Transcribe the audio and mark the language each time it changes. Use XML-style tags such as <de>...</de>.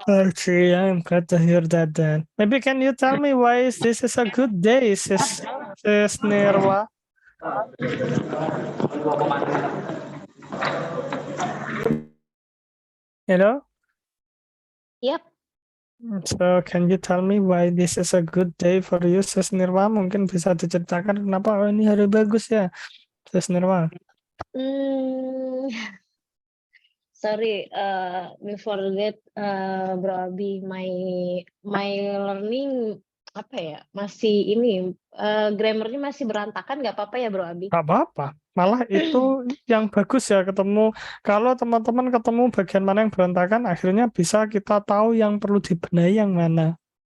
<en>Okay, I'm glad to hear that then. Maybe can you tell me why this is a good day, sis Nirwa? You know? Yep. So can you tell me why this is a good day for you, sis Nirwa?</en> <id>Mungkin bisa diceritakan kenapa oh, ini hari bagus ya, sis Nirwa?</id> <en>Hmm, sorry, before that, Bro Abi, my learning</en> <id>apa ya? Masih ini grammarnya masih berantakan, nggak apa-apa ya, Bro Abi? Gak apa-apa. Malah itu yang bagus ya ketemu. Kalau teman-teman ketemu bagian mana yang berantakan, akhirnya bisa kita tahu yang perlu dibenahi yang mana.</id>